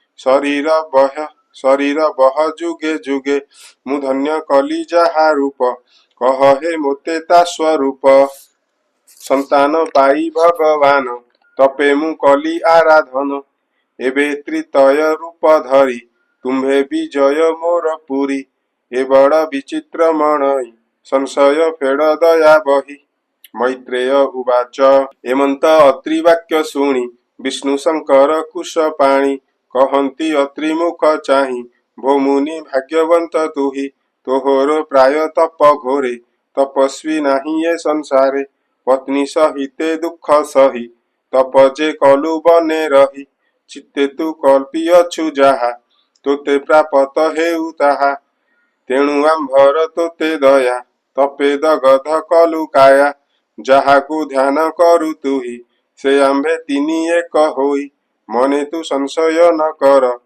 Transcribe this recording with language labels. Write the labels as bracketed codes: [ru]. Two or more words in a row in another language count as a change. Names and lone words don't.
[or] ଶରୀର ବହ ଯୁଗେ ଯୁଗେ ମୁ ଧନ୍ୟ କଲି ଯାହା ରୂପ କହ ହେ ମୋତେ ତା ସ୍ୱରୂପ ସନ୍ତାନ ପାଇ ଭଗବାନ ତପେ ମୁ କଲି ଆରାଧନ ଏବେ ତ୍ରିତୟ ରୂପ ଧରି ତୁମ୍ଭେ ବିଜୟ ମୋର ପୁରୀ ଏ ବଡ଼ ବିଚିତ୍ର ମଣଇ ସଂଶୟ ଫେଡ଼ ଦୟା ବହି [sa] मैत्रेय उवाच [or] ଏମନ୍ତ ଅତ୍ରି ବାକ୍ୟ ଶୁଣି ବିଷ୍ଣୁ ଶଙ୍କର କୁଶ ପାଣି କହନ୍ତି ଅତ୍ରି ମୁଖ ଚାହିଁ ଭୋ ମୁନି ଭାଗ୍ୟବନ୍ତ ତୁହି ତୋହର ପ୍ରାୟ ତପ ଘୋରେ ତପସ୍ୱୀ ନାହିଁ ଏ ସଂସାରେ ପତ୍ନୀ ସହିତେ ଦୁଃଖ ସହି ତପ ଯେ କଲୁ ବନେ ରହି ଚିତ୍ତେ ତୁ କଳ୍ପିଅଛୁ ଯାହା ତୋତେ ପ୍ରାପ୍ତ ହେଉ ତାହା ତେଣୁ ଆମ୍ଭର ତୋତେ ଦୟା ତପେ ଦଗଧ କଲୁ କାୟା ଯାହାକୁ ଧ୍ୟାନ କରୁ ତୁହି ସେ ଆମ୍ଭେ ତିନି ଏକ ହୋଇ ମନେ ତୁ ସଂଶୟ ନ କର